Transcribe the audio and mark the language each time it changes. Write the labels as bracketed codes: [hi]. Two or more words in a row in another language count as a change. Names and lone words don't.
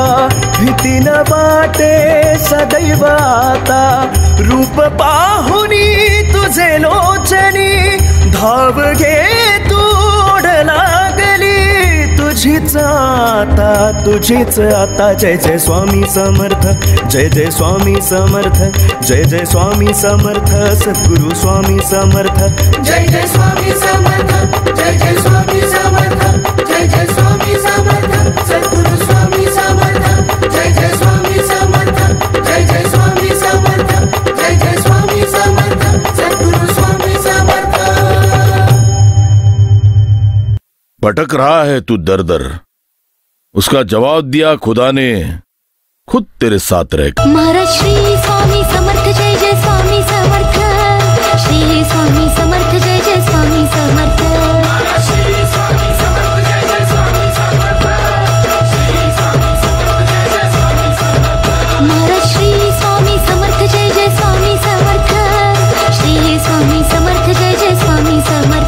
[mr] भीती न वाटे सदैव आता रूप पाहुनी तुझे लोचनी धाव घे तोड लागली तुझीच आता जय जय स्वामी समर्थ जय जय स्वामी समर्थ जय जय स्वामी समर्थ सद्गुरु स्वामी समर्थ जय जय स्वामी समर्थ जय जय स्वामी समर्थ जय जय स्वामी समर्थ सद्गुरु स्वामी समर्थ जय जय स्वामी समर्थ जय जय स्वामी समर्थ जय जय स्वामी समर्थ सद्गुरु स्वामी समर्थ [hi] भटक रहा है तू दर दर उसका जवाब दिया खुदा ने खुद तेरे साथ रह [mr] महाराज श्री स्वामी समर्थ जय जय स्वामी समर्थ श्री स्वामी समर्थ जय जय स्वामी समर्थ महाराज श्री स्वामी समर्थ जय जय स्वामी समर्थ श्री स्वामी समर्थ जय जय स्वामी समर्थ